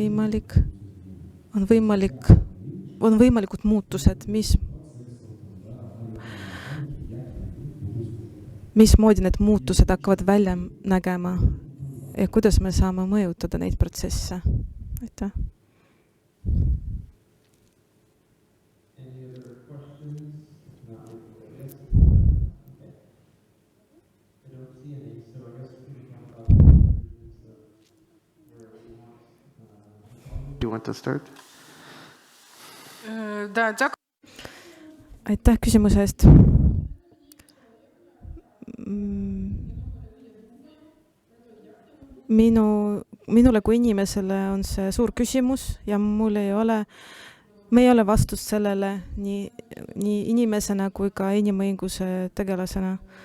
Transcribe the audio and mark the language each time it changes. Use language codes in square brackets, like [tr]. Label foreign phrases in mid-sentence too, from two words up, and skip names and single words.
[et] võimalikud muutused, mismoodi need muutused hakkavad välja nägema ja kuidas me saame mõjutada neid protsesse. Aitäh. [en] You want to start? [et] Aitäh küsimuse eest. Minule kui inimesele on see suur küsimus ja me ei ole vastust sellele nii inimesena kui ka inimõiguse tegelasena.